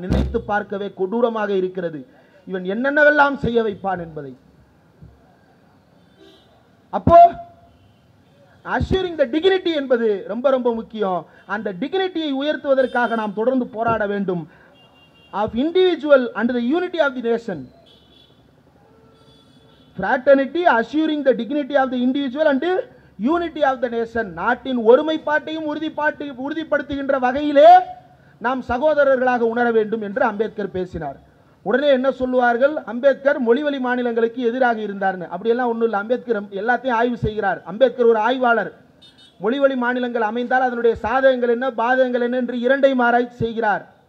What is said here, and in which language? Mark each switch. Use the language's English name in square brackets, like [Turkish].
[Tamil] நினைத்து பார்க்கவே கொடூரமாக இருக்கிறது. இவன் என்னென்னவெல்லாம் செய்ய வைப்பான் என்பதை. அப்போ [English] assuring the dignity [Tamil] என்பது ரொம்ப ரொம்ப முக்கியம். அந்த டிக்னிட்டியை உயர்த்துவதற்காக நாம் தொடர்ந்து போராட வேண்டும். [English] Of individual and the unity of the nation. Fraternity assuring the dignity of the individual and unity of the nation. [Tamil] நாட்டின் ஒருமைப்பாட்டையும் உறுதிப்படுத்துகின்ற வகையிலே நாம் சகோதரர்களாக உணர வேண்டும் என்று அம்பேத்கர் பேசினார். உடனே என்ன சொல்லுவார்கள்? அம்பேத்கர் மொழிவழி மாநிலங்களுக்கு எதிராக இருந்தார்னு. அப்படியெல்லாம் ஒன்றும் இல்லை. அம்பேத்கர் எல்லாத்தையும் ஆய்வு செய்கிறார். அம்பேத்கர் ஒரு ஆய்வாளர். மொழிவழி மாநிலங்கள் அமைந்தால் அதனுடைய சாதகங்கள் என்ன பாதகங்கள் என்ன என்று இரண்டையும் ஆராய்ச்சி செய்கிறார்.